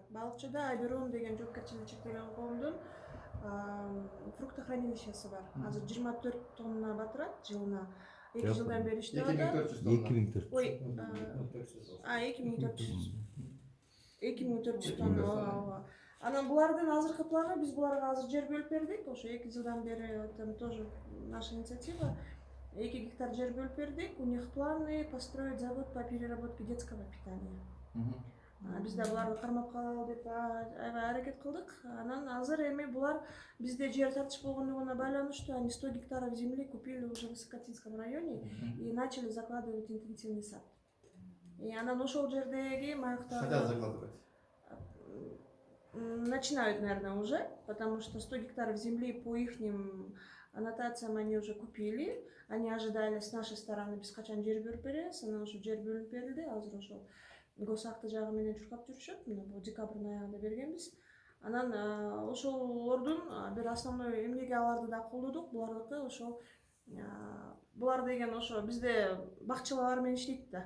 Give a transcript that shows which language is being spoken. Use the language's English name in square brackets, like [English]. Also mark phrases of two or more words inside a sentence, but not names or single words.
[Kyrgyz] Балыкчыда Айберон деген жоопкерчилиги чектелген коомдун фруктохранилищеси бар. Азыр 24 тонна батырат жылына. 2 жылдан бери иштеп атат. 2400. Ой, 2400 тонна. Анан булардын азыркы планы, биз буларга азыр жер бөлүп бердик. Ошо 2 жылдан бери [Russian] там тоже наша инициатива. [Kyrgyz] 2 гектар жер бөлүп бердик. [Russian] У них планы построить завод по переработке детского питания. [Kyrgyz] Бизде буларды кармап калалы деп аябай аракет кылдык. Анан азыр эми булар бизде жер тартыш болгондугуна байланыштуу, [Russian] они 100 гектаров земли купили уже в Высокотинском районе и начали закладывать интенсивный сад. [Kyrgyz] И анан ошол жердеги маякта [Russian] Хотят закладывать. Начинают, наверное, уже, потому что 100 гектаров земли по ихним аннотациям они уже купили. Они ожидали с нашей стороны [Kyrgyz] биз качан жер бөлүп беребиз, анан ошо жер бөлүнүп берилди. Азыр ошол госакты жагы менен чуркап жүрүшөт. Мына бул декабрдын аягында бергенбиз. Анан ошолордун бир основной эмнеге аларды да колдодук, булардыкы ошол булар деген ошо бизде бакчалар менен иштейт да.